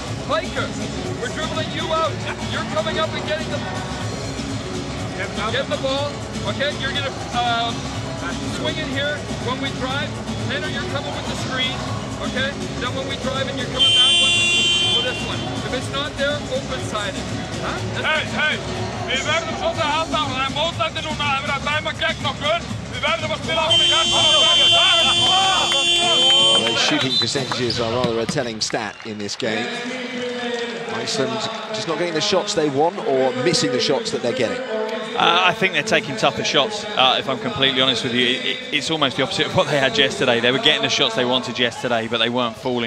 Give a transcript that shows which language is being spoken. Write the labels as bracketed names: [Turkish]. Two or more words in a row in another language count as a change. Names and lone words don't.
[English] Piker, we're dribbling you out. You're coming up and getting the ball. Okay? You're gonna swing it here when we drive. Tanner, you're coming with the screen. Okay? Then when we drive and you're coming back with this one. If it's not there, open-sided. [Icelandic] Hey, við verðum svolítið að halda og það mótlæti núna að vera að dæma gegn okkur. Við verðum að spila okkur í [English] Well, those shooting percentages are rather a telling stat in this game. Iceland just not getting the shots they want or missing the shots that they're getting. I think they're taking tougher shots, if I'm completely honest with you. It's almost the opposite of what they had yesterday. They were getting the shots they wanted yesterday, but they weren't falling.